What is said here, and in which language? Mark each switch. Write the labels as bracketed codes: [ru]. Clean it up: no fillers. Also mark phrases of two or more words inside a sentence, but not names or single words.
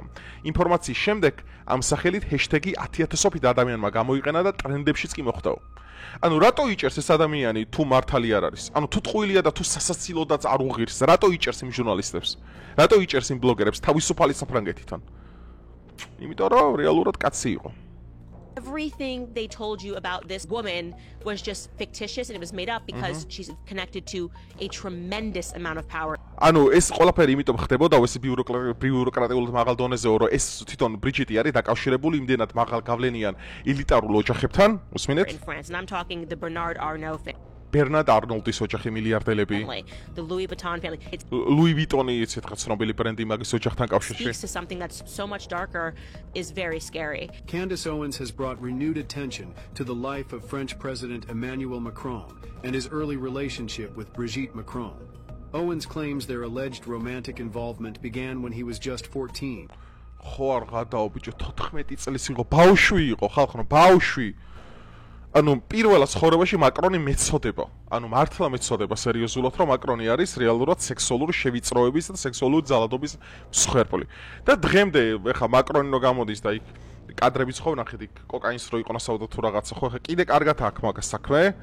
[ka] ინფორმაციის შემდეგ ამ სახელით ჰეშტეგი 10,000-ობით ადამიანმა გამოიყენა და ტრენდებშიც კი მოხვდაო. ანუ რატო იჭერს ეს ადამიანი თუ მართალი არ არის? ანუ თუ ტყუილია და თუ სასაცილოდაც არ უღირს, რატო იჭერს იმ ჟურნალისტებს? რატო იჭერს იმ ბლოგერებს თავისუფალი საფრანგეთიდან? იმიტომ რომ რეალურად კაცი იყო. [en] Everything they told you about this woman was just fictitious and it was made up because she's connected to a tremendous amount of power. [ka] ანუ ეს ყველაფერი იმიტომ ხდებოდა ეს ბიუროკრატიულად მაღალ დონეზეო, რომ ეს თვითონ ბრიჯიტი არის დაკავშირებული იმდენად მაღალ გავლენიან ელიტარულ ოჯახებთან, უსმინეთ? [en] In France, and I'm talking the Bernard Arnault family, [ka] ბერნარდ არნოლდის ოჯახი მილიარდელები. [en] the Louis Vuitton family. It [ka] ლუი ვიტონი იცით რა ცნობილი ბრენდი მაგის ოჯახთან კავშირში. [en] speaks to something that's so much darker is very scary. Candace Owens has brought renewed attention to the life of French President Emmanuel Macron and his early relationship with Brigitte Macron. Owens claims their alleged romantic involvement began when he was just 14. [ka] ხო არ გადაო ბიჭო 14 წლის იყო, ბავშვი იყო, ხალხო, ბავშვი. ანუ პირველად ცხოვრებაში მაკრონი მეცოდება. ანუ მართლა მეცოდება სერიოზულად, რომ მაკრონი არის რეალურად სექსუალური შევიწროების და სექსუალური ძალადობის მსხვერპლი. და დღემდე ეხა მაკრონი რო გამოდის და იქ კადრებიც ხო ნახეთ იქ კოკაინს რო იყონასავდა თუ რაღაცა ხო ეხა კიდე კარგად აქვს მაგას საქმე.